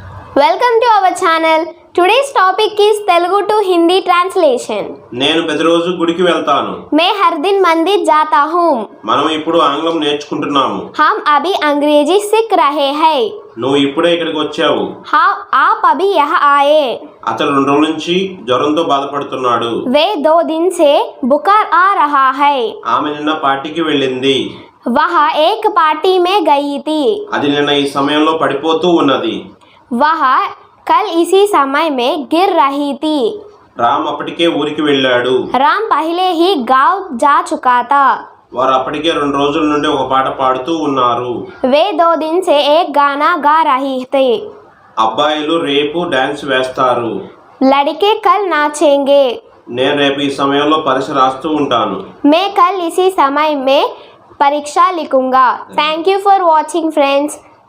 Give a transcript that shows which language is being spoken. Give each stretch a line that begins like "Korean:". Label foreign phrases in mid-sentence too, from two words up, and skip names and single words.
English: Welcome to our channel. Today's topic is Telugu to Hindi translation.
Telugu: నేను ప్రతిరోజు గుడికి వెళ్తాను.
Hindi: मैं हर दिन मंदिर जाता हूँ.
Telugu: మనం ఇప్పుడు ఆంగ్లం నేర్చుకుంటున్నాము.
Hindi: हम अभी अंग्रेजी सीख रहे हैं.
Telugu: నువ్వు ఇప్పుడే ఇక్కడికి వచ్చావు.
Hindi: हाँ, आप अभी यहाँ आए.
Telugu: అతను 2 రోజుల నుంచి జ్వరంతో బాధపడుతున్నాడు.
Hindi: वे 2 दिन से बुखार आ रहा है.
Telugu: ఆమె నిన్న పార్టీకి వెళ్ళింది.
Hindi: वह एक पार्टी में गई थी.
Telugu: అది నిన్న ఈ సమయంలో పడిపోతూ ఉన్నది.
Hindi: वह कल इसी समय में गिर रही थी.
Telugu: రామ్ అప్పటికే ఊరికి వెళ్ళాడు.
Hindi: राम पहले ही गांव जा चुका था.
Telugu: వారు అప్పటికే 2 రోజుల నుండి ఒక పాట పాడుతూ ఉన్నారు.
Hindi: वे 2 दिन से एक गाना गा रही थे.
Telugu: అబ్బాయిలు రేపు డాన్స్ వేస్తారు.
Hindi: लड़के कल नाचेंगे.
Telugu: నేను రేపు ఈ సమయంలో పరీక్ష రాస్తూ ఉంటాను.
Hindi: मैं कल इसी समय में परीक्षा लिखूंगा.
English: Thank you for watching friends.